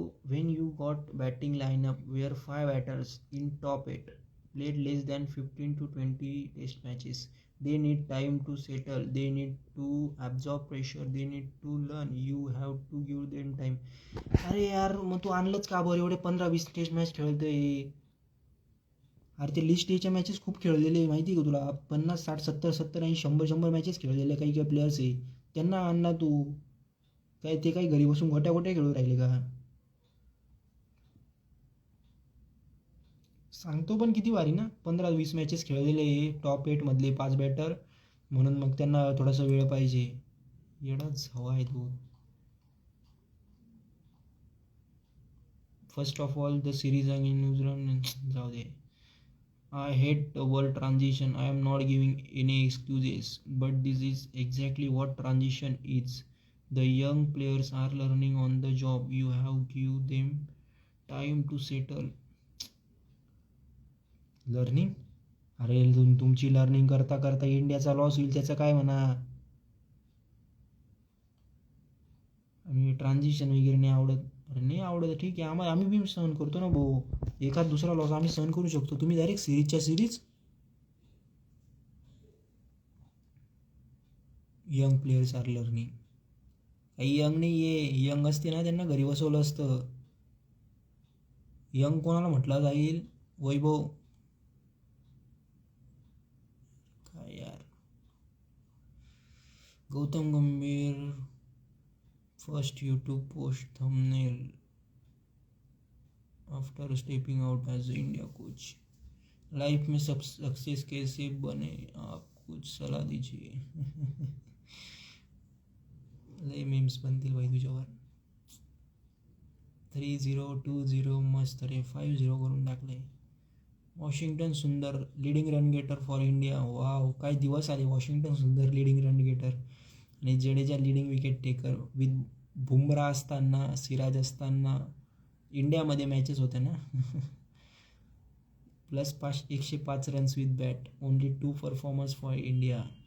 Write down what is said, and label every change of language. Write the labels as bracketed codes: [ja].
[en] When you got batting lineup where 5 batters in top 8 played less than 15 to 20 test matches, they need time to settle, they need to absorb pressure, they need to learn. You have to give them time. [mr] अरे यार मग तू आणलंच का बरं? एवढे 15-20 taste match खेळतोय. अरे ते list एच्या मॅचेस खूप खेळलेले माहिती का तुला? 50, 60, 70, 70 आणि 100 मॅचेस खेळलेले काही काही प्लेयर्स आहे. त्यांना आण ना तू. काय ते काही घरी बसून गोट्या गोट्या खेळू राहिले का? सांगतो पण किती वारी ना, 15-20 मॅचेस खेळलेले आहे टॉप 8 मधले 5 बॅटर, म्हणून मग त्यांना थोडासा वेळ पाहिजे. येडाच हवा आहे तो. [en] first of all the series again New Zealand, [mr] जाऊ दे. [en] I hate the word transition. I am not giving any excuses, but this is exactly what transition is. The young players are learning on the job. You have give them time to settle. Learning? [mr] अरे तुमची learning करता करता इंडियाचा loss होईल त्याचं काय म्हणा. आणि ट्रान्झिशन वगैरे नाही आवडत. अरे नाही आवडत ठीक आहे, आम्ही बी सहन करतो ना भाऊ. एखाद दुसरा लॉस आम्ही सहन करू शकतो. तुम्ही direct सिरीजच्या series. [en] Young players are learning. [mr] काही यंग नाही आहे. यंग असते ना त्यांना घरी बसवलं असतं. यंग कोणाला म्हटलं जाईल? वैभव. काय यार. [en] Gautam Gambhir first YouTube post thumbnail after stepping out as India coach. [hi] Life में सब सक्सेस कैसे बने, आप कुछ सलाह दीजिए. [mr] लय मीम्स बनतील भाई तुझ्यावर. 3020 मस्त रे. 50 करून टाकले. [en] Washington Sundar leading run getter for India. [mr] Wow, काय दिवस आले. [en] Washington Sundar leading run getter आणि Jadeja leading wicket taker. [mr] With Bumrah असताना, सिराज असताना इंडियामध्ये मॅचेस होत्या ना. [en] Plus 105 runs with bat. Only 2 performance for India.